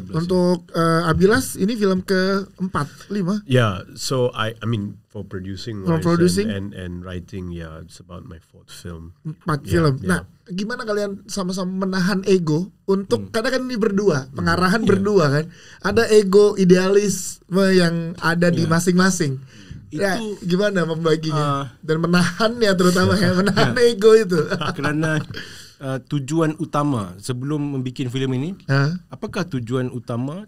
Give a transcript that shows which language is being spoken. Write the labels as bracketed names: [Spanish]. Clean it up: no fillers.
[Indonesian] Untuk Abilas ini film ke-4, 5. [English] Yeah, so I mean for producing and writing, yeah, it's about my 4th film. [Indonesian] 4 film. Nah, gimana kalian sama-sama menahan ego untuk karena kan ini berdua, pengarahan berdua kan. Ada ego idealisme yang ada di masing-masing. Ya, gimana membaginya dan menahannya terutama menahan ego itu. [Malay] Kerana tujuan utama sebelum membuat filem ini, apakah tujuan utama?